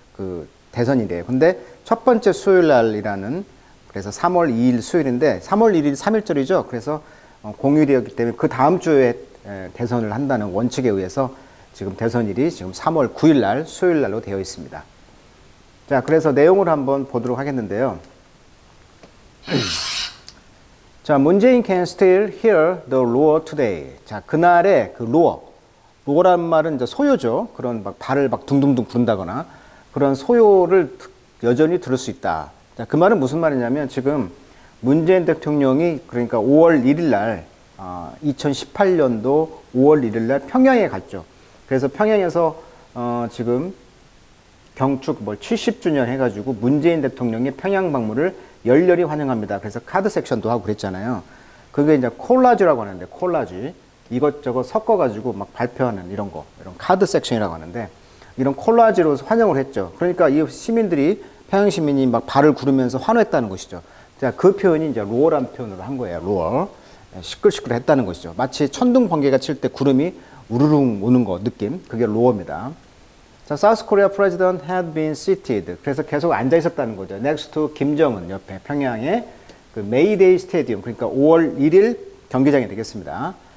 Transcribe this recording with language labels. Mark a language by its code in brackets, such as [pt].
[ko] 그 대선이래요. 근데 첫 번째 수요일 날이라는, 그래서 3월 2일 수요일인데 3월 1일 3일절이죠. 그래서 공휴일이었기 때문에 그 다음 주에 대선을 한다는 원칙에 의해서 지금 대선일이 지금 3월 9일 날 수요일 날로 되어 있습니다. 자, 그래서 내용을 한번 보도록 하겠는데요. [en] 자, 문재인 can still hear the roar today. [ko] 자, 그날의 그 roar란 말은 이제 소요죠. 그런 막 발을 막 둥둥둥 구른다거나 그런 소요를 여전히 들을 수 있다. 자, 그 말은 무슨 말이냐면 지금 문재인 대통령이 그러니까 5월 1일 날 2018년도 5월 1일 날 평양에 갔죠. 그래서 평양에서 지금 경축 70주년 해가지고 문재인 대통령의 평양 방문을 열렬히 환영합니다. 그래서 카드 섹션도 하고 그랬잖아요. 그게 이제 콜라주라고 하는데, 콜라주. 이것저것 섞어가지고 막 발표하는 이런 카드 섹션이라고 하는데, 이런 콜라주로 환영을 했죠. 그러니까 이 시민들이, 평양 시민이 막 발을 구르면서 환호했다는 것이죠. 자, 그 표현이 이제 로어란 표현으로 한 거예요. 로어. 시끌시끌 했다는 것이죠. 마치 천둥 번개가 칠 때 구름이 우르릉 오는 거 느낌. 그게 로어입니다. [en] 자, South Korea president had been seated. [ko] 그래서 계속 앉아 있었다는 거죠. Next to 김정은 옆에 평양의 그 메이데이 스테디움, 그러니까 5월 1일 경기장이 되겠습니다.